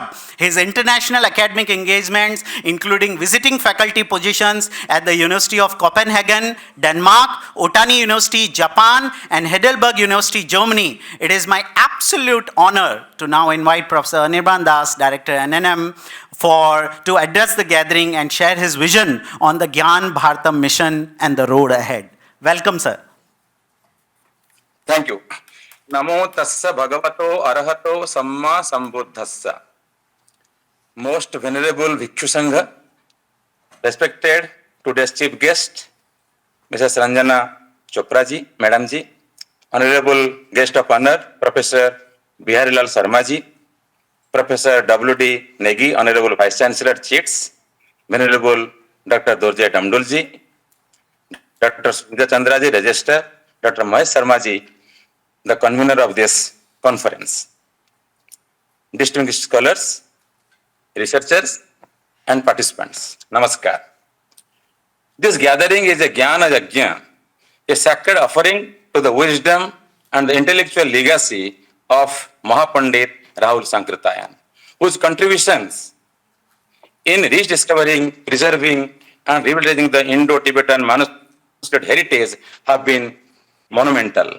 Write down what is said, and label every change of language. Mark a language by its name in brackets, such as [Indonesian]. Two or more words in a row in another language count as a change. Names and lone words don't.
[English] His international academic engagements, including visiting faculty positions at the University of Copenhagen, Denmark, Otani University, Japan, and Heidelberg University, Germany. It is my absolute honor to now invite Professor Anirban Das, Director NNM, to address the gathering and share his vision on the Gyan Bharatam mission and the road ahead. Welcome, sir. Thank you. [Punjabi] Namo tassa bhagavato arahato samma sambuddhassa. [English] Most venerable Bhikshu Sangha, respected today's chief guest, Mrs. Ranjana Chopra ji, Madam ji, honorable guest of honor, Professor Bihari Sharma ji, Professor W.D. Negi, honorable Vice Chancellor CIHTS, venerable Dr. Dorjee Damdul ji, Dr. Sunita Chandra ji, Registrar, Dr. Mahesh Sharma ji, the convener of this conference, distinguished scholars, researchers, and participants. Namaskar. This gathering is a [Sanskrit] Gyana Yajna, [English] a sacred offering to the wisdom and the intellectual legacy of Mahapandit Rahul Sankrityayan, whose contributions in rediscovering, preserving, and revitalizing the Indo-Tibetan manuscript heritage have been monumental.